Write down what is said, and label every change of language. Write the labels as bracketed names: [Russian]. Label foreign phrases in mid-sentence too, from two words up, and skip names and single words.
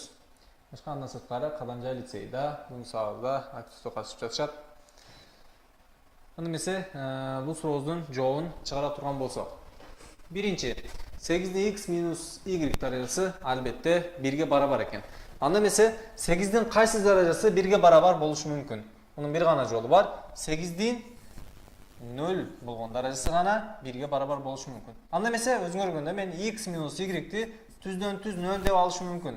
[Kyrgyz] Башка андан сырткары Кадамжай лицейи да бүгүнкү сабагыбызда активдүү катышып жатышат. Анда эмесе бул сурообуздун жообун чыгара турган болсок. Биринчи, 8'din x minus y даражасы албетте 1ге барабар экен. Анда эмесе 8'din кайсы даражасы 1ге барабар болушу мүмкүн? Мунун бир гана жолу бар. 8'din 0 болгон даражасы гана 1ге барабар болушу мүмкүн. Анда эмесе өзүңөр көргөндөй мен x minus y-ти түздөн түз 0 деп алышым мүмкүн.